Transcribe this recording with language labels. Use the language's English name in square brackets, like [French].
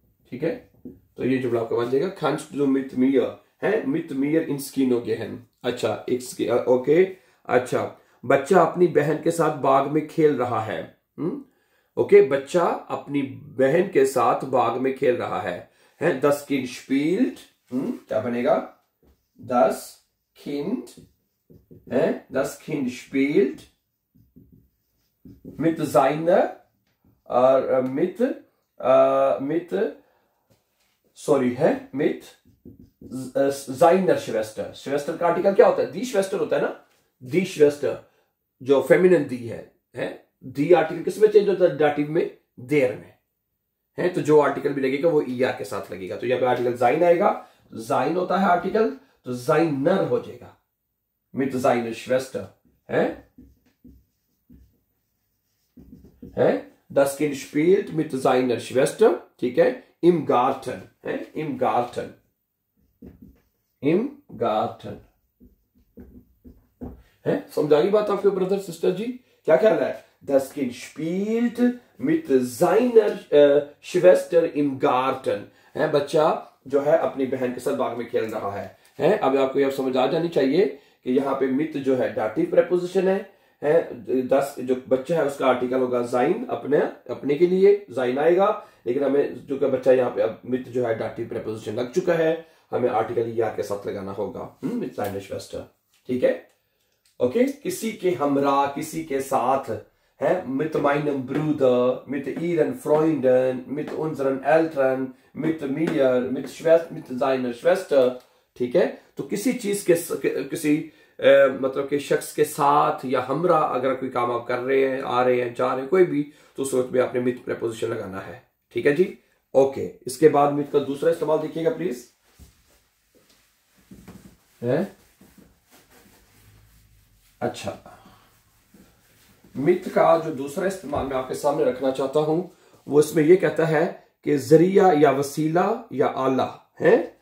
[Hindi] ठीक है, तो ये जुमला आपको बन जाएगा, [German] kannst du mit mir [Hindi] है, [German] mit mir ins Kino gehen। [Hindi] अच्छा, ओके। अच्छा, बच्चा अपनी बहन के साथ बाग में खेल रहा है। ओके, बच्चा अपनी बहन के साथ बाग में खेल रहा है। [German] das Kind spielt, [Hindi] क्या बनेगा, [German] das Kind, das Kind spielt mit seiner mit seiner Schwester। [Hindi] Schwester का आर्टिकल क्या होता है, [German] die Schwester [Hindi] होता है ना, die Schwester जो फेमिनिन दी है, दी आर्टिकल किस में चेंज होता है, डाटिव में, देर में है, तो जो आर्टिकल भी लगेगा वो er के साथ लगेगा। तो यहाँ पे आर्टिकल sein आएगा, sein होता है आर्टिकल, तो seiner हो जाएगा, [German] mit seiner Schwester [Hindi] है, [German] das Kind spielt mit seiner Schwester, [Hindi] ठीक है, [German] im Garten [Hindi] है, im Garten, im Garten है। समझाई बात आपके ब्रदर सिस्टर जी, क्या ख्याल है, [German] das Kind spielt mit seiner Schwester im Garten [Hindi] है, बच्चा जो है अपनी बहन के साथ बाग में खेल रहा है। अब आपको यह समझ आ जानी चाहिए कि यहाँ पे मित जो है डाटिव प्रेपोजिशन है, 10 जो बच्चा है उसका आर्टिकल होगा जाइन, अपने के लिए जाइन आएगा, लेकिन हमें जो बच्चा यहाँ पे अब मित जो है डाटिव प्रेपोजिशन लग चुका है, हमें आर्टिकल यार के साथ लगाना होगा, मित [German] seiner Schwester। [Hindi] ठीक है, ओके, किसी के हमरा, किसी के साथ है, [German] mit meinem Bruder, mit ihren Freunden, mit unseren Eltern, mit mir, mit seiner Schwester। [Hindi] ठीक है, तो किसी चीज के किसी मतलब कि शख्स के साथ या हमरा, अगर कोई काम आप कर रहे हैं, आ रहे हैं, जा रहे हैं, कोई भी, तो उस वक्त में आपने मित प्रेपोजिशन लगाना है। ठीक है जी, ओके। इसके बाद मित का दूसरा इस्तेमाल देखिएगा प्लीज, है अच्छा, मित का जो दूसरा इस्तेमाल मैं आपके सामने रखना चाहता हूं, वो इसमें यह कहता है कि जरिया या वसीला या आला है।